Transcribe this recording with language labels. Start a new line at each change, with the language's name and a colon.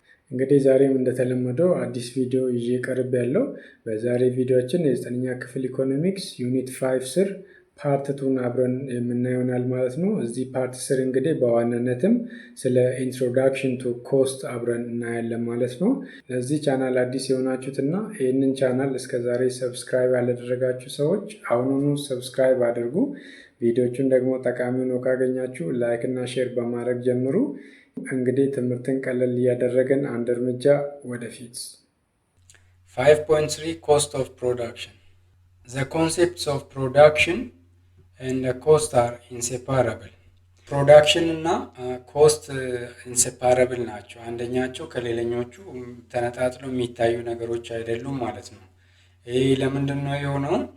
Amharic: እንግዲህ ዛሬም እንደተለመደው አዲስ ቪዲዮ ይዤ ቀርብ ያለው በዛሬ ቪዲዮችን የ9ኛ ክፍል ኢኮኖሚክስ ዩኒት 5 ስር ፓርት 2ን አብረን የምናየውናል ማለት ነው። እዚህ ፓርት ስር እንግዲህ በዋናነትም ስለ ኢንትሮዳክሽን ቱ ኮስት አብረን እናያለን ማለት ነው። ለዚህ ቻናል አዲስ የሆናችሁትና ይህንን ቻናል እስከዛሬ ሰብስክራይብ ያላደረጋችሁ ሰዎች አሁኑኑ ሰብስክራይብ አድርጉ። ቪዲዮቹን ደግሞ ጠቃሚ ነው ካገኛችሁ ላይክ እና ሼር በማድረግ ጀምሩ። እንግዲህ ትምህርትን ቀለል እያደረገን አንድ እርምጃ ወደፊት። 5.3
English: Cost of Production. The concepts of production and cost are inseparable.
Amharic: ፕሮዳክሽን እና ኮስት ኢንሴፓረብል ናቸው። አንደኛቸው ከሌላኞቹ ተነጣጥለው የሚታዩ ነገሮች አይደሉም ማለት ነው። ይህ ለምንድን ነው የሆነው?